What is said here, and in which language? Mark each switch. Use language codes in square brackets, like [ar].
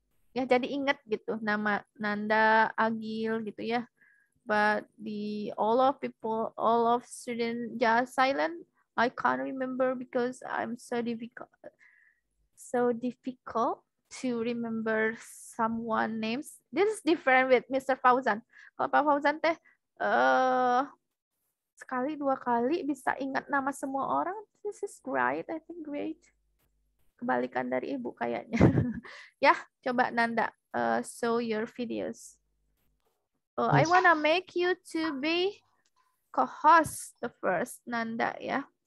[id] Ya jadi ingat gitu nama Nanda, Agil gitu ya. [en] But all of student just silent. I can't remember because I'm so difficult to remember someone names. This is different with Mr. Fauzan. [id] Kalau Pak Fauzan teh sekali 2 kali bisa ingat nama semua orang. [en] This is great, I think great. [id] Kebalikan dari Ibu kayaknya. Ya, coba [en] Nanda show your videos. Oh, I wanna make you to be co-host the first, Nanda ya.